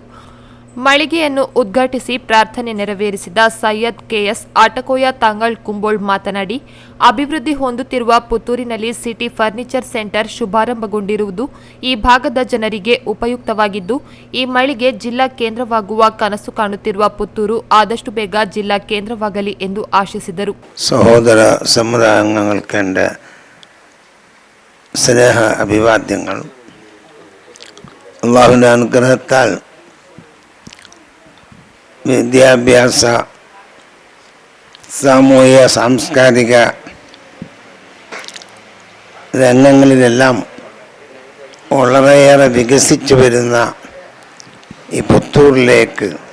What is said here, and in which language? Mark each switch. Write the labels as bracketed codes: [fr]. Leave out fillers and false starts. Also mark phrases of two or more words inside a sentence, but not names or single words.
[kn] ಮಳಿಗೆಯನ್ನು ಉದ್ಘಾಟಿಸಿ ಪ್ರಾರ್ಥನೆ ನೆರವೇರಿಸಿದ ಸೈಯದ್ ಕೆಎಸ್ ಆಟಕೋಯ ತಾಂಗಳ್ ಕುಂಬೋಳ್ ಮಾತನಾಡಿ, ಅಭಿವೃದ್ಧಿ ಹೊಂದುತ್ತಿರುವ ಪುತ್ತೂರಿನಲ್ಲಿ ಸಿಟಿ ಫರ್ನಿಚರ್ ಸೆಂಟರ್ ಶುಭಾರಂಭಗೊಂಡಿರುವುದು ಈ ಭಾಗದ ಜನರಿಗೆ ಉಪಯುಕ್ತವಾಗಿದ್ದು, ಈ ಮಳಿಗೆ ಜಿಲ್ಲಾ ಕೇಂದ್ರವಾಗುವ ಕನಸು ಕಾಣುತ್ತಿರುವ ಪುತ್ತೂರು ಆದಷ್ಟು ಬೇಗ ಜಿಲ್ಲಾ ಕೇಂದ್ರವಾಗಲಿ ಎಂದು ಆಶಿಸಿದರು. [ml] സഹോദര സമുദായാംഗങ്ങൾക്ക് സ്നേഹ അഭിവാദ്യങ്ങൾ. അല്ലാഹുവിന്റെ അനുഗ്രഹത്താൽ വിദ്യാഭ്യാസ സാമൂഹിക സാംസ്കാരിക രംഗങ്ങളിലെല്ലാം വളരെയേറെ വികസിച്ചു വരുന്ന ഈ പുത്തൂരിലേക്ക്